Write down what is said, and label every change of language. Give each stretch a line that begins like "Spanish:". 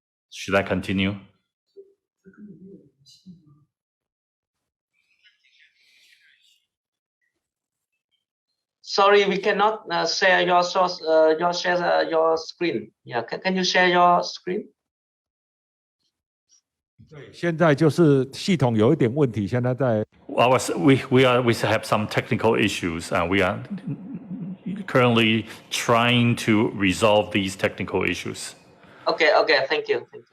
English: Should I continue? Sorry, we cannot share your source, your screen. Yeah, can you share your screen?
Chinese: 现在就是系统有一点问题，现在在
English: We have some technical issues, and we are currently trying to resolve these technical issues. Okay, thank you.